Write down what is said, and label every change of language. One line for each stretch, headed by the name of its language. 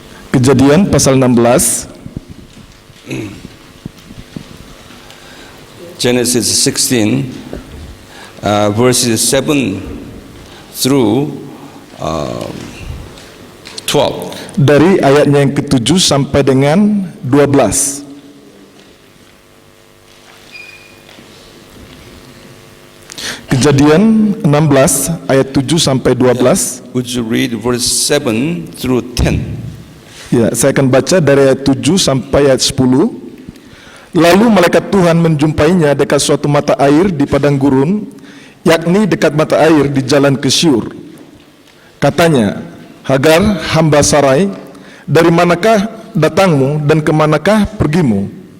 Indonesian: Kejadian pasal 16.
English: Genesis 16, verses 7 through 12.
Indonesian: Dari ayatnya yang ke-7 sampai dengan 12. Kejadian 16 ayat 7 sampai 12.
English: Would you read verse 7 through 10?
Indonesian: Ya, saya akan baca dari ayat 7 sampai ayat 10. Lalu malaikat Tuhan menjumpainya dekat suatu mata air di padang gurun, yakni dekat mata air di jalan ke Syur. Katanya, Hagar, hamba Sarai, dari manakah datangmu dan kemanakah pergimu?